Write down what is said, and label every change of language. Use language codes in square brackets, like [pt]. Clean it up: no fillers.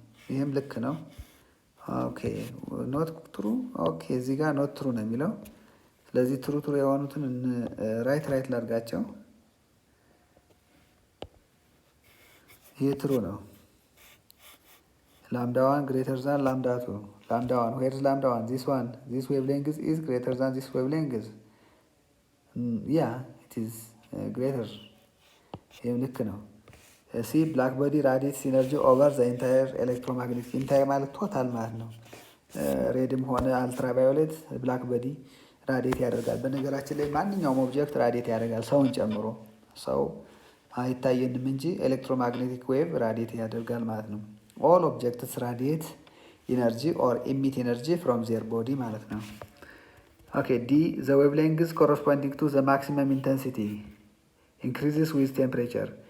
[am] ይሄም ልክ ነው። ኦኬ ኖት ትሩ። ኦኬ እዚህ ጋር ኖት ትሩ ነው የሚለው። ስለዚህ ትሩ የሆኑትን ራይት ላድርጋቸው። ይሄ ትሩ ነው። [en] lambda 1 greater than lambda 2. lambda 1, where is lambda 1? This one, this wavelength is greater than this wavelength. Yeah, it is greater. [am] ይህም ልክ ነው። [en] ሲ ብላክ ቦዲ ራዲየትስ ኢነርጂ ኦቨር ዘ ኢንታየር ኤሌክትሮማግኔቲክ። [am] ኢንታየር ማለት ቶታል ማለት ነው። ሬድም ሆነ አልትራቫዮሌት ብላክ ቦዲ ራዲየት ያደርጋል። በነገራችን ላይ ማንኛውም ኦብጀክት ራዲየት ያደርጋል፣ ሰውን ጨምሮ። ሰው አይታየንም እንጂ ኤሌክትሮማግኔቲክ ዌቭ ራዲየት ያደርጋል ማለት ነው። [en] all objects radiate energy or emit energy from their body [am] ማለት ነው። [en] okay, D the wavelength corresponding to the maximum intensity increases with temperature.